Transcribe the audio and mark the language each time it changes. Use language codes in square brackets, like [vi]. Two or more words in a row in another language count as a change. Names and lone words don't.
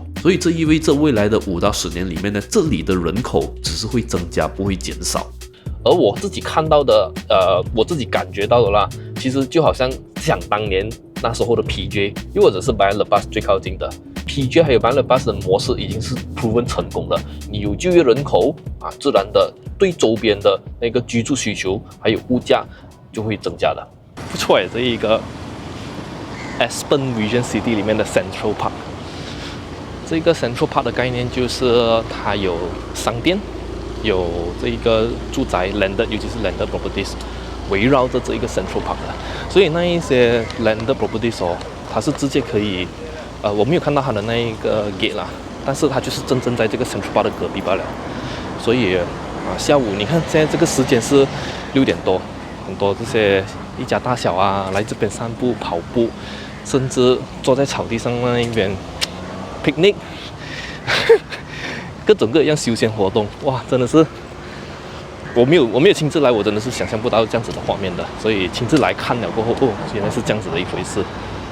[zh] 所以這意味着未來的5到10年裡面呢，這裡的人口只是會增加，不會減少。而我自己看到的，我自己感覺到的啦，其實就好像想當年那時候的 PJ， 又或者是 Bayan Lepas 最靠近的。PJ 還有 Bayan Lepas 的模式已經是 proven 成功的，你有就業人口啊，自然的對周邊的那個居住需求還有物價就會增加的。不錯誒，這一個 Aspen Vision City 裡面的 Central Park， 這個 Central Park 的概念就是它有商店，有這一個住宅 landed， 尤其是 [en] landed properties [zh] 圍繞着這一個 Central Park 的，所以那一些 [en] landed properties [zh] 哦，它是直接可以。我沒有看到它的那一個 gate 啦，但是它就是真正在這個 Central Park 的隔壁罷了。所以下午你看現在這個時間是6點多，很多這些一家大小啊來這邊散步、跑步，甚至坐在草地上那一邊 picnic， 各種各樣休閒活動，哇，真的是我沒有親自來，我真的是想象不到這樣子的畫面的。所以親自來看了過後，哦，原來是這樣子的一回事。